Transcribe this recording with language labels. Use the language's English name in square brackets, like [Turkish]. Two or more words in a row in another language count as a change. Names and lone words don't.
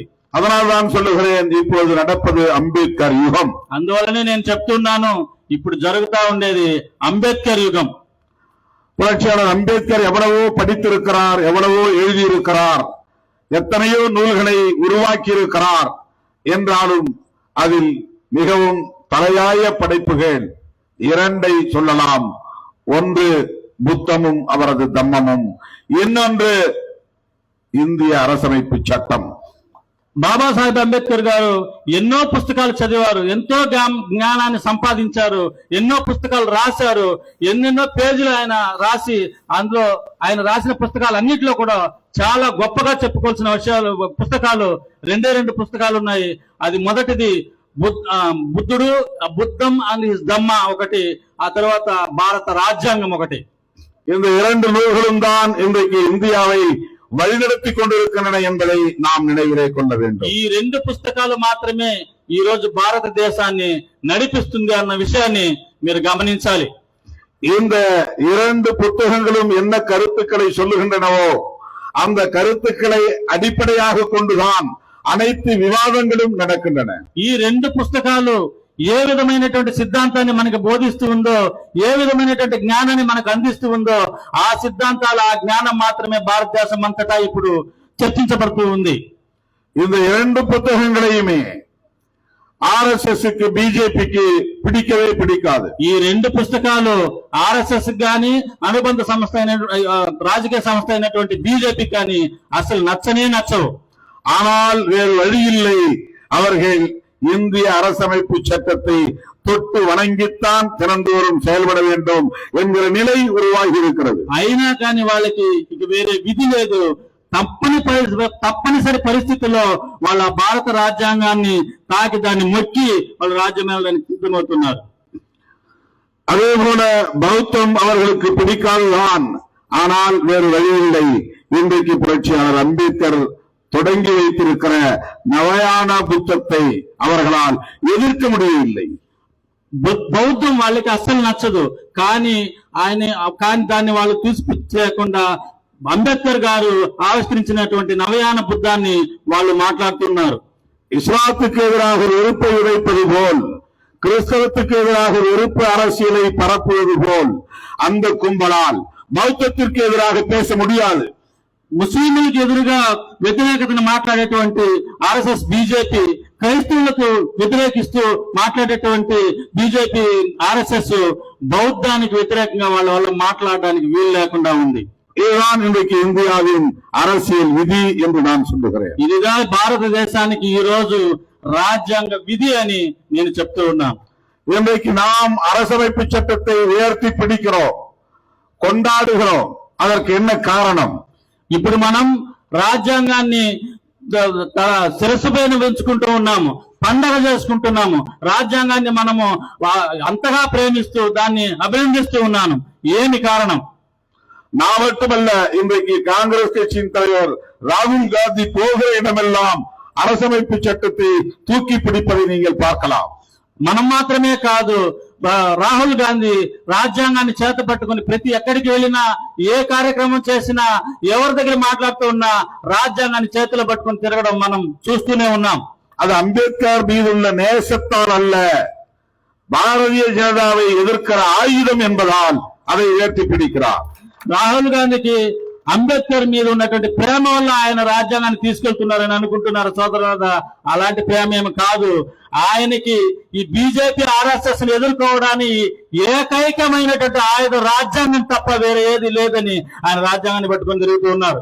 [Tamil] அதனால் தான் சொல்லுகிறேன், இப்போது நடப்பது அம்பேத்கர் யுகம். [Telugu] అందువల్లనే నేను చెప్తున్నాను, ఇప్పుడు జరుగుతా ఉండేది అంబేద్కర్ యుగం. [Tamil] புரட்சியாளர் அம்பேத்கர் எவ்வளவோ படித்திருக்கிறார், எவ்வளவோ எழுதியிருக்கிறார், எத்தனையோ நூல்களை உருவாக்கி இருக்கிறார். என்றாலும் அதில் மிகவும் தலையாய படைப்புகள் இரண்டை சொல்லலாம். ஒன்று புத்தமும் அவரது தம்மமும், இன்னொன்று இந்திய அரசமைப்பு சட்டம். [Telugu] బాబాసాహెబ్ అంబేద్కర్ గారు ఎన్నో పుస్తకాలు చదివారు, ఎంతో జ్ఞానాన్ని సంపాదించారు, ఎన్నో పుస్తకాలు రాశారు, ఎన్నెన్నో పేజీలు ఆయన రాసి, అందులో ఆయన రాసిన పుస్తకాలు అన్నింటిలో కూడా చాలా గొప్పగా చెప్పుకోవాల్సిన విషయాలు పుస్తకాలు రెండు పుస్తకాలు ఉన్నాయి. అది మొదటిది బుద్ధుడు, బుద్ధం అండ్ హిస్ దమ్మ ఒకటి, ఆ తర్వాత భారత రాజ్యాంగం ఒకటి. [Tamil] இந்த இரண்டு நூல்களும் தான் இன்றைக்கு இந்தியாவை வழிநடத்தி கொண்டிருக்கின்றன என்பதை நாம் நினைவிலே கொள்ள வேண்டும். [Telugu] ఈ రెండు పుస్తకాలు మాత్రమే ఈ రోజు భారతదేశాన్ని నడిపిస్తుంది అన్న విషయాన్ని మీరు గమనించాలి. [Tamil] இந்த இரண்டு புத்தகங்களும் என்ன கருத்துக்களை சொல்லுகின்றனவோ அந்த கருத்துக்களை அடிப்படையாக கொண்டுதான் அனைத்து விவாதங்களும் நடக்கின்றன. [Telugu] ఈ రెండు పుస్తకాలు ఏ విధమైనటువంటి సిద్ధాంతాన్ని మనకు బోధిస్తూ ఉందో, ఏ విధమైనటువంటి జ్ఞానాన్ని మనకు అందిస్తూ ఉందో, ఆ సిద్ధాంతాలు, ఆ జ్ఞానం మాత్రమే భారతదేశం అంతటా ఇప్పుడు చర్చించబడుతూ ఉంది. [Tamil] இந்த இரண்டு புத்தகங்களையுமே RSSக்கு BJPக்கு பிடிக்கவே பிடிக்காது. [Telugu] ఈ రెండు పుస్తకాలు RSS గాని అనుబంధ సంస్థ అయిన రాజకీయ సంస్థ అయినటువంటి BJP కానీ అసలు నచ్చనే నచ్చవు. [Tamil] ஆனால் வேறு வழி இல்லை, அவர்கள் இந்திய அரசமைப்பு சட்டத்தை தொட்டு வணங்கித்தான் தினந்தோறும் செயல்பட வேண்டும் என்கிற நிலை உருவாகி இருக்கிறது. [Telugu] అయినా కానీ వాళ్ళకి ఇక వేరే విధి లేదు. తప్పనిసరి పరిస్థితుల్లో వాళ్ళ భారత రాజ్యాంగాన్ని తాకి దాన్ని మొక్కి వాళ్ళు రాజ్యం వెళ్ళడానికి సిద్ధమవుతున్నారు. [Tamil] அதே போல பௌத்தம் அவர்களுக்கு பிடிக்காதுதான். ஆனால் வேறு வழி இல்லை. இன்றைக்கு புரட்சியாளர் அம்பேத்கர் தொடங்கி வைத்திருக்கிற நவயான புத்தத்தை அவர்களால் எதிர்க்க முடியவில்லை. [Telugu] బౌద్ధం వాళ్ళకి అస్సలు నచ్చదు. కానీ దాన్ని వాళ్ళు తీసుకులేకుండా అంబేద్కర్ గారు ఆవిష్కరించినటువంటి నవయాన బుద్ధాన్ని వాళ్ళు మాట్లాడుతున్నారు. [Tamil] இஸ்லாத்துக்கு எதிராக வெறுப்பை விதைப்பது போல், கிறிஸ்தவத்துக்கு எதிராக வெறுப்பு அரசியலை பரப்புவது போல் அந்த கும்பலால் பௌத்தத்திற்கு எதிராக பேச முடியாது. [Telugu] ముస్లింలకు ఎదురుగా వ్యతిరేకతను మాట్లాడేటువంటి RSS BJP, క్రైస్తవులకు వ్యతిరేకిస్తూ మాట్లాడేటువంటి BJP RSS బౌద్ధానికి వ్యతిరేకంగా వాళ్ళ మాట్లాడడానికి వీలు లేకుండా ఉంది. [Tamil] இதுதான் இன்றைக்கு இந்தியாவின் அரசியல் விதி என்று நான் சொல்லுகிறேன். [Telugu] ఇదిగా భారతదేశానికి ఈ రోజు రాజ్యాంగ విధి అని నేను చెప్తూ ఉన్నాను. [Tamil] இன்றைக்கு நாம் அரசமைப்பு சட்டத்தை உயர்த்தி பிடிக்கிறோம், கொண்டாடுகிறோம். அதற்கு என்ன காரணம்? [Telugu] ఇప్పుడు మనం రాజ్యాంగాన్ని శిరస్సు పైన పెంచుకుంటూ ఉన్నాము, పండగ చేసుకుంటున్నాము. రాజ్యాంగాన్ని మనము అంతగా ప్రేమిస్తూ దాన్ని అభినందిస్తూ ఉన్నాను. ఏమి కారణం? [Tamil] நான் மட்டுமல்ல, இன்றைக்கு காங்கிரஸ் கட்சியின் தலைவர் ராகுல் காந்தி போகிற இடமெல்லாம் அரசமைப்பு சட்டத்தை தூக்கி பிடிப்பதை நீங்கள் பார்க்கலாம். [Telugu] మనం మాత్రమే కాదు, రాహుల్ గాంధీ రాజ్యాంగాన్ని చేత పట్టుకుని ప్రతి ఎక్కడికి వెళ్ళినా, ఏ కార్యక్రమం చేసినా, ఎవరి దగ్గర మాట్లాడుతూ ఉన్నా రాజ్యాంగాన్ని చేతిలో పట్టుకుని తిరగడం మనం చూస్తూనే ఉన్నాం. [Tamil] அது அம்பேத்கர் மீதுள்ள நேசத்தால் அல்ல, பாரதிய ஜனதாவை எதிர்க்கிற ஆயுதம் என்பதால் அதை உயர்த்தி பிடிக்கிறார். [Telugu] రాహుల్ గాంధీకి అంబేద్కర్ మీద ఉన్నటువంటి ప్రేమ వల్ల ఆయన రాజ్యాంగాన్ని తీసుకెళ్తున్నారని అనుకుంటున్నారు సోదరులారా. అలాంటి ప్రేమ ఏమి కాదు. ఆయనకి ఈ బీజేపీ ఆర్ఎస్ఎస్ ని ఎదుర్కోవడానికి ఏకైకమైనటువంటి ఆయుధం రాజ్యాంగం తప్ప వేరే ఏది లేదని ఆయన రాజ్యాంగాన్ని పట్టుకొని తిరుగుతూ ఉన్నారు.